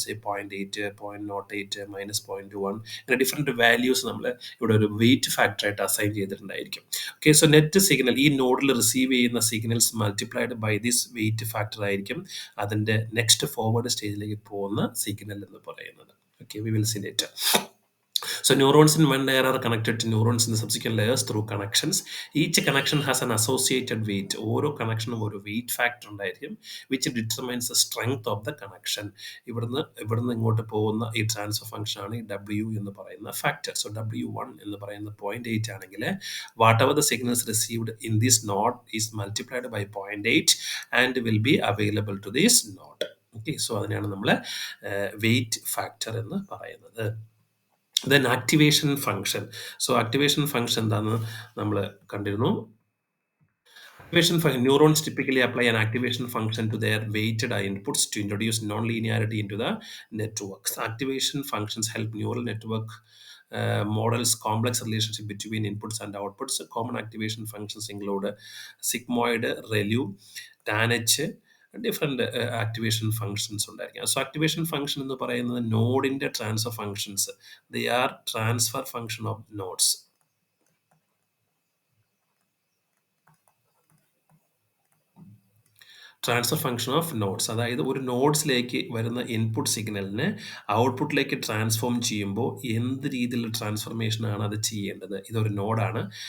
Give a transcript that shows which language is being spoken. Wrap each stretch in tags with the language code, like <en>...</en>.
<ml>Say 0.8, 0.08, -0.1 ഇങ്ങനെ different values നമ്മൾ ഇവിടെ ഒരു wait ഫാക്ടറായിട്ട് assign ചെയ്തിട്ടുണ്ടായിരിക്കും. Okay, so net signal ഈ നോഡിൽ റിസീവ് ചെയ്യുന്ന signals</ml> <en>multiplied by this weight factor</en> <ml>ആയിരിക്കും അതിൻ്റെ നെക്സ്റ്റ് ഫോർവേഡ് സ്റ്റേജിലേക്ക് പോകുന്ന സിഗ്നൽ എന്ന് പറയുന്നത്.</ml> <en>Okay, we will see later. So neurons in one layer are connected to neurons in the subsequent layers through connections. Each connection has an associated weight.</en> <ml>ഓരോ കണക്ഷനും ഒരു wait factor ഉണ്ടായിരിക്കും,</ml> <en>which determines the strength of the connection.</en> <ml>ഇവിടുന്ന് ഇങ്ങോട്ട് പോകുന്ന ഈ transfer function ആണ് ഈ W എന്ന് പറയുന്ന ഫാക്ടർ. സോ W1 എന്ന് പറയുന്ന 0.8 ആണെങ്കിൽ</ml> <en>whatever the signals received in this node is multiplied by 0.8 and will be available to this node.</en> <ml>Okay, so അതിനെയാണ് നമ്മൾ വെയിറ്റ് ഫാക്ടർ എന്ന് പറയുന്നത്. Then activation function. So activation function എന്താണെന്ന് നമ്മൾ കണ്ടിരുന്നു.</ml> <en>Activation neurons typically apply an activation function to their weighted inputs to introduce non-linearity into the networks. Activation functions help neural network models complex relationship between inputs and outputs. Common activation functions include sigmoid, ReLU, TANH,</en> <ml>different activation functions ഉണ്ടായിരിക്കും. So activation function എന്ന് പറയുന്നത് നോഡിൻ്റെ transfer functions.</ml> <en>They are transfer function of nodes.</en> <ml>Transfer function of nodes, അതായത് ഒരു നോഡ്സിലേക്ക് വരുന്ന input സിഗ്നലിനെ ഔട്ട്പുട്ടിലേക്ക് transform ചെയ്യുമ്പോൾ എന്ത് രീതിയിലുള്ള ട്രാൻസ്ഫർമേഷനാണ് അത് ചെയ്യേണ്ടത്. ഇതൊരു നോഡാണ്.</ml>